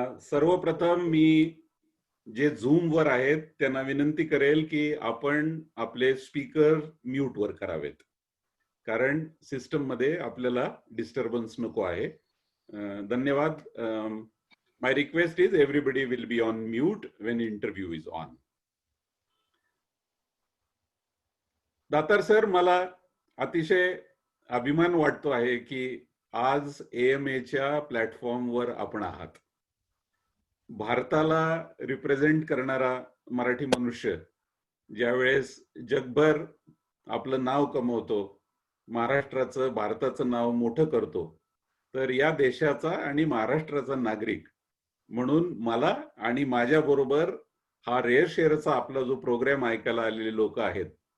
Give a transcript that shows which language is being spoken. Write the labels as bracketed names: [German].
[Marathi] सर्वप्रथम मी जे झूम वर आहेत त्यांना विनंती करेल की आपण आपले स्पीकर म्यूट वर करावेत, कारण सिस्टम मध्ये आपल्याला डिस्टर्बन्स नको आहे. धन्यवाद. [English] My request is everybody will be on mute when interview is on. [Marathi] Datar sir, मला अतिशय अभिमान वाटतो आहे की आज AMAच्या प्लॅटफॉर्मवर आपण आहात. भारताला रिप्रेझेंट करणारा मराठी मनुष्य ज्यावेळेस जगभर आपलं नाव कमवतो, महाराष्ट्राचं, भारताचं नाव मोठं करतो, तर या देशाचा आणि महाराष्ट्राचा नागरिक म्हणून मला आणि माझ्या बरोबर हा रेअर शेअरचा आपला जो प्रोग्राम ऐकायला आलेले लोक आहेत